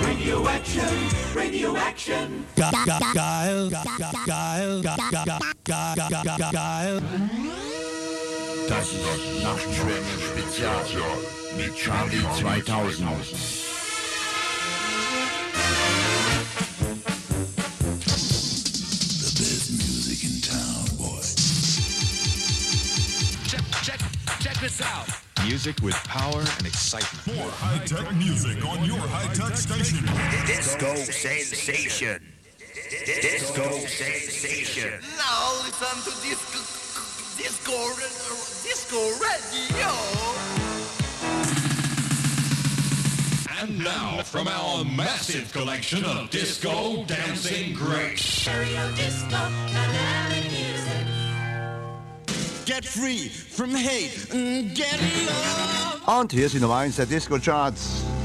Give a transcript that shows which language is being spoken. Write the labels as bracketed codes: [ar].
[en] Radio Action, Radio Action. [de] Geil. Das ist das Nachtschwärmen-Spezial mit Charlie 2000. [en] The best music in town, boy. Check this out. Music with power and excitement. More high-tech music on your high-tech station. Disco sensation. Disco sensation. Now listen to disco. Disco Radio! And now, from our massive collection of disco dancing greats. Stereo disco, dynamic music. Get free from hate and get love. [de] Und hier sind Nummer 1 der Disco Charts.